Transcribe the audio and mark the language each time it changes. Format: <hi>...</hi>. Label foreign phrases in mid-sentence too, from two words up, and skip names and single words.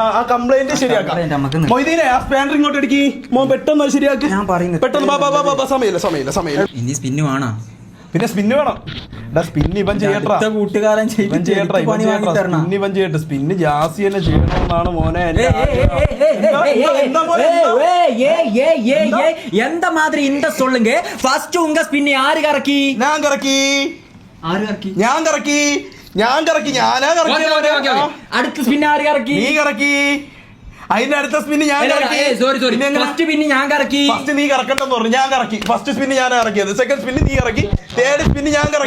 <ml>ആ കംപ്ലൈന്റ് ശരിയാക്കാം. മൊയ്തീനെ ആ സ്പാനർ ഇങ്ങോട്ട് അടിക്കി മോൻ. പെട്ടെന്ന് ശരിയാക്കി. ഞാൻ പറയുന്നത് പെട്ടെന്ന്. സമയമില്ല. ഇനി സ്പിന്നു ആണോ? പിന്നെ സ്പിന്ന് വേണം. സ്പിന്ന് ഇവൻ ചെയ്യട്ടാ, കൂട്ടുകാരൻ ഇവൻ ചെയ്യട്ടാ, സ്പിന്ന് ഇവൻ ചെയ്യട്ടെ. സ്പിന്ന് ജാസി തന്നെ ചെയ്യണമെന്നാണ് മോനെ.</ml> <ta>எந்த மாதிரி இந்த சொல்லுங்க. ஃபர்ஸ்ட் உங்க ஸ்பின் யாரு கறக்கி?</ta> <ml>ഞാൻ കറക്കി. ആര് കറക്കി? ഞാൻ കറക്കി. ഞാനാ കറക്കി. അടുത്ത സ്പിൻ ആര് കറക്കി? നീ കറക്കി. അതിന്റെ അടുത്ത സ്പിന്ന് ഞാൻ കറക്കി. സോറി</ml> <en>first spin</en> <ml>ഞാൻ കറക്കി. ഫസ്റ്റ് നീ കറക്കണ്ടെന്ന് പറഞ്ഞു. ഞാൻ കറക്കി.</ml> <en>first spin</en> <ml>ഞാൻ ഇറക്കിയത്.</ml> <en>second spin</en> <ml>നീ ഇറക്കി.</ml> <en>third spin</en> <ml>ഞാൻ കറക്കി.</ml>